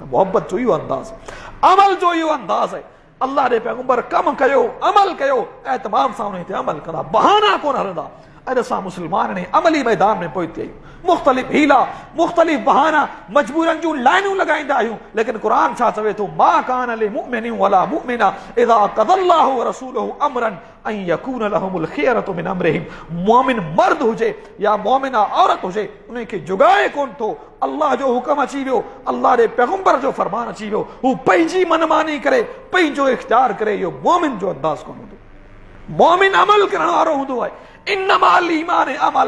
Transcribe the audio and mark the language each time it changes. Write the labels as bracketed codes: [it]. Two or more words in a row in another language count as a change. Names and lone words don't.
[sd] मोहब्बत जो इहो अंदाज़, अमल जो इहो अंदाज़ आहे। अल्लाह जे पैगंबर कम कयो, अमल कयो, एतमाम सां उन ते अमल कंदा, बहाना कोन हलंदा। अॼु असां मुस्लमान ने अमली मैदान में पहुची आहियूं। मुख़्तलिफ़ हीला, मुख़्तलिफ़ बहाना, मजबूरनि जूं लाइनूं लगाईंदा आहियूं। लेकिन क़ुरान छा चवे थो? [ar] ما كان لمؤمن ولا مؤمنة إذا قضى الله ورسوله أمرا أن يكون لهم الخيرة من أمرهم. [sd] मोमिन मर्द हुजे या मोमिना औरत हुजे, उनखे जुगाए कोन थो। अल्लाह जो हुक्म अची वियो, अल्लाह जे पैगंबर जो फरमान अची वियो, हू पंहिंजी मनमानी करे, पंहिंजो इख्तियार करे, इहो मोमिन जो अंदाज़ कोन हूंदो। मोमिन अमल करण वारो हूंदो आहे। [ar] إنما الإيمان عمل.